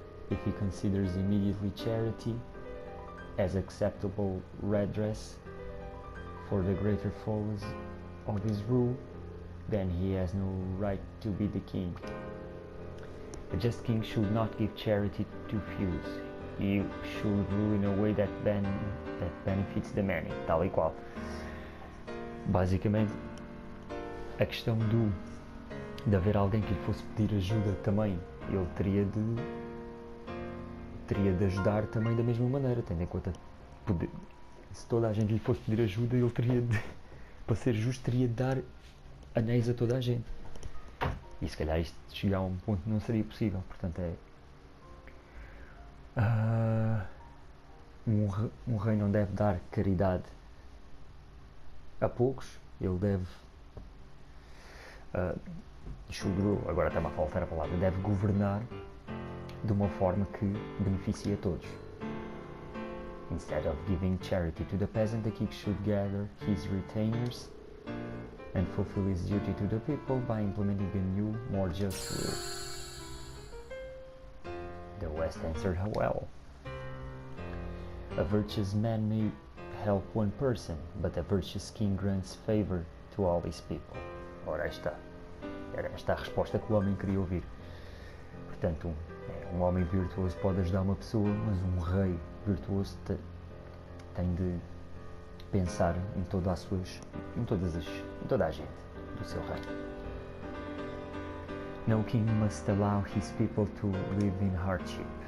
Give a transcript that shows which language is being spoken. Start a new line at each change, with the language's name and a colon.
English: If he considers immediately charity as acceptable redress for the greater faults of his rule, then he has no right to be the king. A just king should not give charity to few. He should rule in a way that benefits the many,
Portuguese: tal e qual. Basicamente, a questão de haver alguém que lhe fosse pedir ajuda também, ele teria de ajudar também da mesma maneira, tendo em conta se toda a gente lhe fosse pedir ajuda, ele teria de, para ser justo, teria de dar anéis a toda a gente. E se calhar isto chegar a um ponto não seria possível. Portanto um rei não deve dar caridade a poucos, ele deve agora está-me a faltar a palavra, deve governar de uma forma que beneficie a todos.
English: Instead of giving charity to the peasant, the king should gather his retainers and fulfill his duty to the people by implementing a new, more just rule. The West answered well. A virtuous man may help one person, but a virtuous king grants favor to all his people.
Portuguese: Ora está. Era esta a resposta que o homem queria ouvir. Portanto, um homem virtuoso pode ajudar uma pessoa, mas um rei virtuoso tem de pensar em toda a gente do seu reino.
English: No king must allow his people to live in hardship.